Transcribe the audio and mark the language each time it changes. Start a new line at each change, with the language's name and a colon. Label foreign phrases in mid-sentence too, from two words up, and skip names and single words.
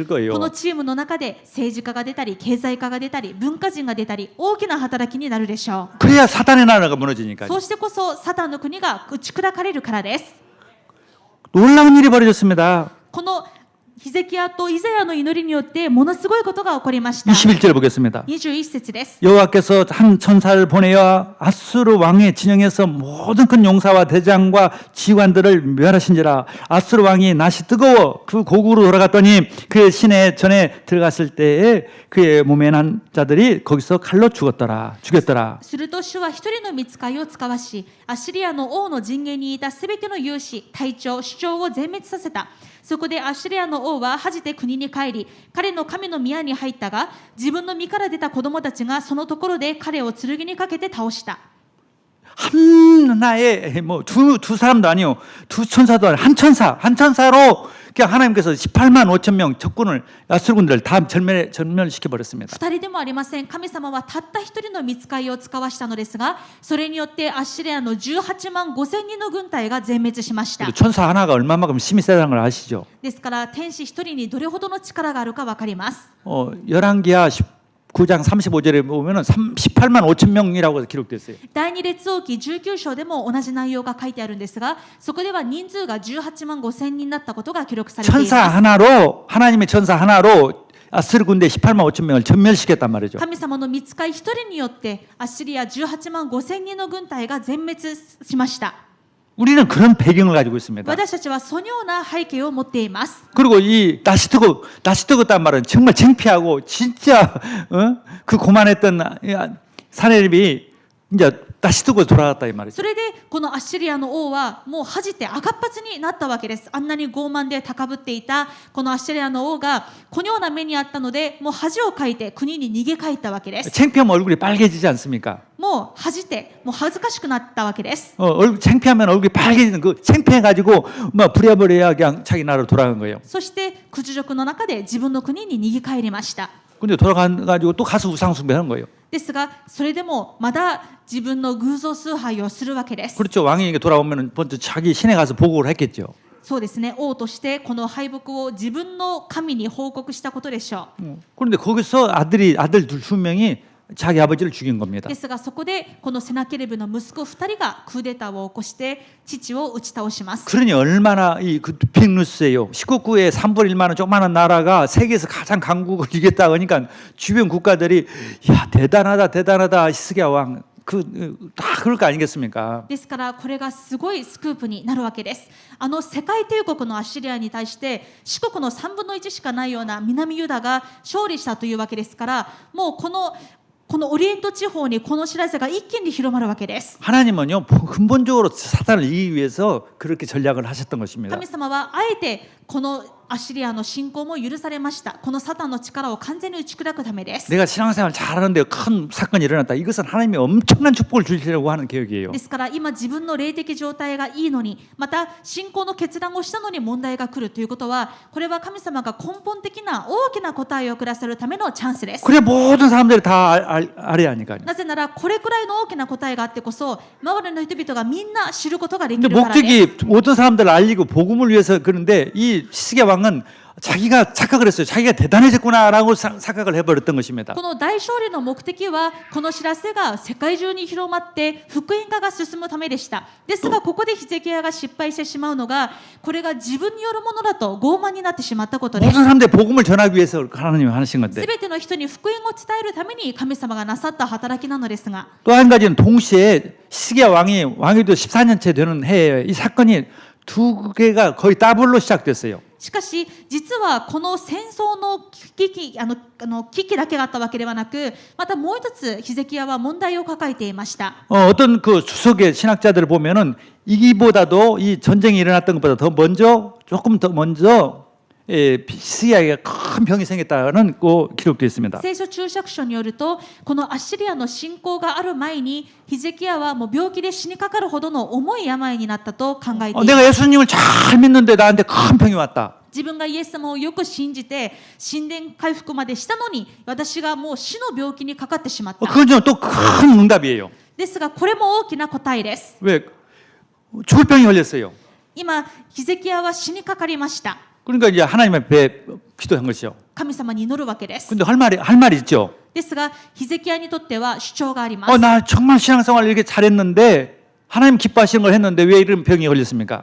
Japanese: こ
Korean: 거예요.
Japanese: のチームの中で政治家が出たり、経済家が出たり、文化人が出たり、大きな働きになるでしょ
Korean: 그래야 사단의 나라가
Japanese: う。
Korean: 무너지니까요.
Japanese: そうしてこそサタンの国が打ち砕かれるからです。
Korean: 놀라운 일이 벌어졌습니다.
Japanese: このヒゼキヤとイザヤの祈りによってものすごいことが起こりました。
Korean: 21절 보겠습니다.
Japanese: 21 節です。
Korean: 여호와께서 한 천사를 보내어 아수르 왕의 진영에서 모든 큰 용사와 대장과 지관들을 멸하신지라. 아수르 왕이 낯이 뜨거워 그 고국으로 돌아갔더니 그의 시내 전에 들어갔을 때에 그의 몸에 난 자들이 거기서 칼로 죽였더라.
Japanese: すると主は一人の御使いを使わし、アッシリアの王の陣営にいたすべての勇士、隊長、首長を全滅させた。そこでアッシリアの王は恥じて国に帰り、彼の神の宮に入ったが、自分の身から出た子供たちがそのところで彼を剣にかけて倒した。
Korean: 하나의 두 사람도 아니요, 두 천사도 아니요, 한 천사로 그냥 하나님께서 18만 5천 명 적군을 아수르군들을 다 전멸시켜 버렸습니다.
Japanese: 二人でもありません。神様はたった一人の御使いを使わしたのですが、それによってアッシリアの18万5千人の軍隊が全滅しました。
Korean: 천사 하나가 얼마만큼 힘이 세다는 걸 아시죠?
Japanese: ですから天使一人にどれほどの力があるかわかります。
Korean: 열왕기하 9장 35절에 보면은 18만 5천 명이라고 기록되어 있어요.
Japanese: 第二列王記19章でも同じ内容が書いてあるんですが、そこでは人数が18万5千人だったことが記録されています。
Korean: 천사 하나로, 하나님의 천사 하나로 아스르 군대 18만 5천 명을 전멸시켰단 말이죠.
Japanese: 神様の御使い一人によってアッシリア18万5千人の軍隊が全滅しました。
Korean: 우리는 그런 배경을 가지고 있습니다.
Japanese: 私たちはそのような背景を持っています。
Korean: 그리고 이 나시뜨겁단 말은 정말 창피하고 진짜 그 고만했던 사내립이 이제 나시뜨고 돌아갔다 이 말이죠.
Japanese: それでこのアッシリアの王はもう恥じて赤っ恥になったわけです。あんなに傲慢で高ぶっていたこのアッシリアの王がこのような目にあったので、もう恥をかいて国に逃げ帰ったわけです。
Korean: 창피하면 얼굴이 빨개지지 않습니까?
Japanese: もう恥じてもう恥ずかしくなったわけです。
Korean: 창피하면 얼굴이 빨개지는 그 창피해가지고 뭐 부랴부랴 그냥 자기 나라로 돌아간 거예요.
Japanese: そして屈辱の中で自分の国に逃げ帰りました。
Korean: 근데 돌아가가지고 또 가서 우상 숭배하는 거예요.
Japanese: ですがそれでもまだ自分の偶像崇拝をするわけです。
Korean: 그렇죠. 왕에게 돌아오면 먼저 자기 신에 가서 보고를 했겠죠.
Japanese: そうですね。王としてこの敗北を自分の神に報告したことでしょう。
Korean: 그런데 거기서 아들 두 명이 자기 아버지를 죽인 겁니다.
Japanese: ですがそこでこのセナケレブの息子2人がクーデターを起こして父を打ち倒します。
Korean: 그러니 얼마나 그 빅뉴스예요. 19국의 3분의 1만원 조그마한 나라가 세계에서 가장 강국을 이겼다 그러니까 주변 국가들이 야 대단하다 히스기야 왕. 다 그럴 거 아니겠습니까?
Japanese: ですからこれがすごいスクープになるわけです。世界帝国のアッシリアに対して四国の3分の1しかないような南ユダが勝利したというわけですから、もうこのオリエント地方にこの知らせが一気に広まるわけです。
Korean: 하나님은요 근본적으로 사탄을 이기기 위해서 그렇게 전략을 하셨던 것입니다.
Japanese: 神様はあえてこのアッシリアの侵攻も許されました。このサタンの力を完全に打ち砕くためです。
Korean: 내가 신앙생활 잘하는데 큰 사건이 일어났다. 이것은 하나님이 엄청난 축복을 주시려고 하는 계획이에요.
Japanese: ですから今自分の霊的状態がいいのに、また信仰の決断をしたのに問題が来るということは、これは神様が根本的な大きな答えをくださるためのチャンスです。
Korean: 그래 모든 사람들이 다 알아야 하니까요.
Japanese: なぜならこれくらいの大きな答えがあってこそ周りの人々がみんな知ることができ
Korean: 근데
Japanese: るからです。
Korean: 목적이 모든 사람들을 알리고 복음을 위해서 그런데 이 히스기야 왕은 자기가 착각을 했어요. 자기가 대단해졌구나라고 착각을 해버렸던 것입니다.
Japanese: この大勝利の目的はこの知らせが世界中に広まって福音化が進むためでした。ですがここでヒゼキヤが失敗してしまうのが、これが自分によるものだと傲慢になってしまったことです。
Korean: 모든 사람들이 복음을 전하기 위해서 하나님이 하신 건데
Japanese: すべての人に福音を伝えるために神様がなさった働きなのですが、
Korean: 또 한 가지는 동시에 히스기야 왕위도 14년째 되는 해에 이 사건이 두 개가 거의 더블로 시작됐어요.
Japanese: しかし実はこの戦争の危機だけがあったわけではなく、またもう一つヒゼキヤは問題を抱えていました。
Korean: 어떤 그 수석의 신학자들을 보면은 이기보다도 이 전쟁이 일어났던 것보다 조금 더 먼저 히스기야에게 큰 병이 생겼다는 그 기록도 있습니다.
Japanese: 聖書注釈書によると、このアッシリアの侵攻がある前にヒゼキヤはもう病気で死にかかるほどの重い病になったと考えています。
Korean: 내가 예수님을 잘 믿는데 나한테 큰 병이 왔다.
Japanese: 自分がイエス様をよく信じて神殿回復までしたのに、私がもう死の病気にかかってしまった。
Korean: 그건 또 큰 응답이에요.
Japanese: ですがこれも大きな答えです。
Korean: 왜? 죽을 병이 걸렸어요.
Japanese: 今ヒゼキヤは死にかかりました。
Korean: 그러니까 이제 하나님 앞에 기도한 것이죠.
Japanese: 神様に祈るわけです。
Korean: 근데 할 말이 있죠.
Japanese: ですがヒゼキヤにとっては主張があります。
Korean: 나 정말 신앙생활 이렇게 잘했는데 하나님 기뻐하시는 걸 했는데 왜 이런 병이 걸렸습니까?